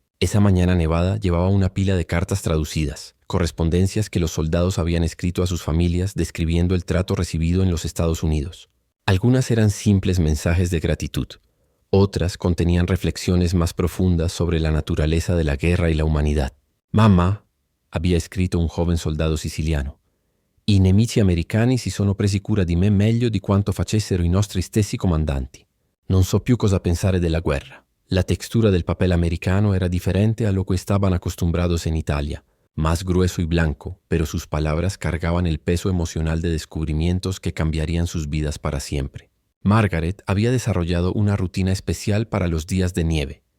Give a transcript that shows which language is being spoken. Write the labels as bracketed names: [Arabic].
[Spanish] Esa mañana nevada llevaba una pila de cartas traducidas, correspondencias que los soldados habían escrito a sus familias describiendo el trato recibido en los Estados Unidos. Algunas eran simples mensajes de gratitud. Otras contenían reflexiones más profundas sobre la naturaleza de la guerra y la humanidad. [Italian] «Mamma», [Spanish] había escrito un joven soldado siciliano, [Italian] «i nemici americani si sono presi cura di me meglio di quanto facessero i nostri stessi comandanti. Non so più cosa pensare della guerra». [Spanish] La textura del papel americano era diferente a lo que estaban acostumbrados en Italia, más grueso y blanco, pero sus palabras cargaban el peso emocional de descubrimientos que cambiarían sus vidas para siempre. Margaret había desarrollado una rutina especial para los días de nieve.